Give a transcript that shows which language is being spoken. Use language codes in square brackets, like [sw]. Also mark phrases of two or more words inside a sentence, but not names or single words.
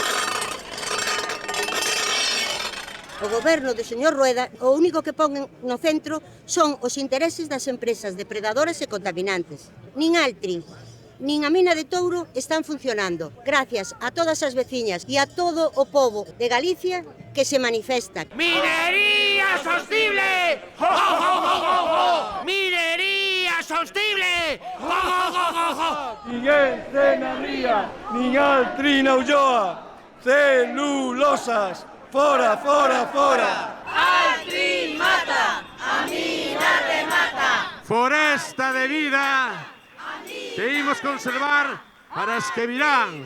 [gl] O goberno do señor Rueda o único que pon no centro son os intereses das empresas depredadoras e contaminantes. Nin Altri, nin a mina de Touro están funcionando, gracias a todas as veciñas e a todo o pobo de Galicia que se manifestan. ¡Minería sostible! ¡Jo, jo, jo, jo, jo! ¡Minería sostible! ¡Jo, jo, jo, jo, jo! Miguel Cena Ría, nin Altri na Ulloa, celulosas, fora, fora, fora! Altri mata, a mina remata. Foresta de vida que imos conservar para as que virán.